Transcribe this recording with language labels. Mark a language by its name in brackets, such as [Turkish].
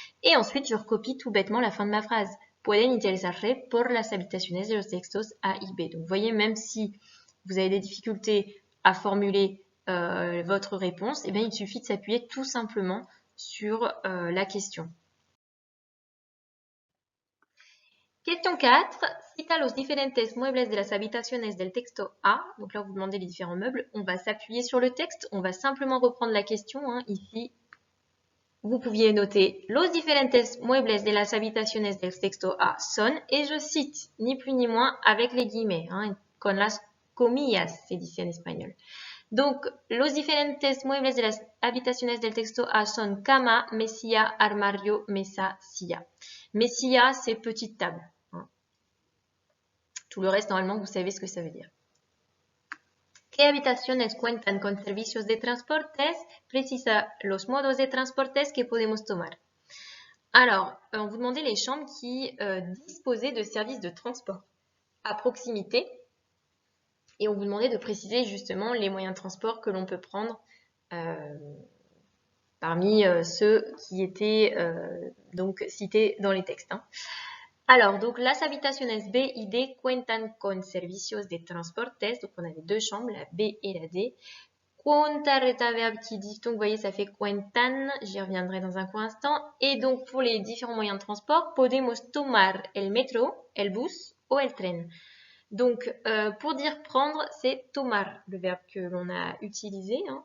[French] Et ensuite, je recopie tout bêtement la fin de ma phrase. [Spanish] Pueden interesarse por las habitaciones de los textos A y B. [French] Donc, vous voyez, même si vous avez des difficultés à formuler votre réponse, eh bien, il suffit de s'appuyer tout simplement sur la question. Question 4. [Spanish] Cita los diferentes muebles de las habitaciones del texto A. [French] Donc là, vous demandez les différents meubles. On va s'appuyer sur le texte. On va simplement reprendre la question. Ici, vous pouviez noter [Spanish] los diferentes muebles de las habitaciones del texto A son, [French] et je cite, ni plus ni moins, avec les guillemets, [Spanish] con las comillas, [French] c'est dit en espagnol. [Spanish] Donc, los diferentes muebles de las habitaciones del texto A son cama, mesilla, armario, mesa, silla. [French] Mesilla, c'est petite table. Tout le reste, normalement, vous savez ce que ça veut dire. [Spanish] ¿Qué habitaciones cuentan con servicios de transportes? Precisa los modos de transportes que podemos tomar. [French] Alors, on vous demandait les chambres qui disposaient de services de transport à proximité. Et on vous demandait de préciser justement les moyens de transport que l'on peut prendre parmi ceux qui étaient donc cités dans les textes. [Spanish] Alors, donc, las habitaciones B y D cuentan con servicios de transportes. [French] Donc, on avait deux chambres, la B et la D. Cuentar est un verbe qui dit, donc, vous voyez, ça fait cuentan. J'y reviendrai dans un court instant. Et donc, pour les différents moyens de transport, [Spanish] podemos tomar el metro, el bus ou el tren. [French] Donc, pour dire prendre, c'est tomar, le verbe que l'on a utilisé.